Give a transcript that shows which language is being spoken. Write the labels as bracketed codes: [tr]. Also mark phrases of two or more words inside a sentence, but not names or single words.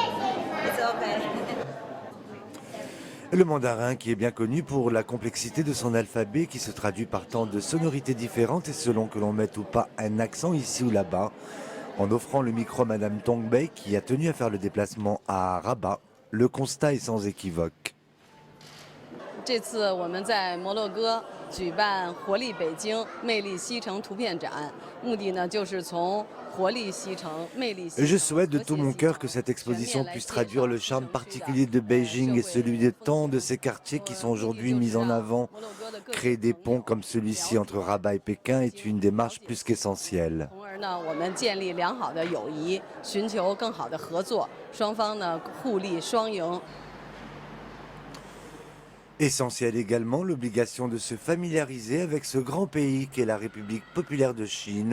[fr] Le mandarin qui est bien connu pour la complexité de son alphabet qui se traduit par tant de sonorités différentes et selon que l'on mette ou pas un accent ici ou là-bas. En offrant le micro à Madame Tongbei qui a tenu à faire le déplacement à Rabat, le constat est sans équivoque. [zh] 这次我们在摩洛哥举办活力北京魅力西城图片展，目的呢就是从 [fr] Je souhaite de tout mon cœur que cette exposition puisse traduire le charme particulier de Beijing et celui de tant de ces quartiers qui sont aujourd'hui mis en avant. Créer des ponts comme celui-ci entre Rabat et Pékin est une démarche plus qu'essentielle. Essentielle également l'obligation de se familiariser avec ce grand pays qu'est la République populaire de Chine.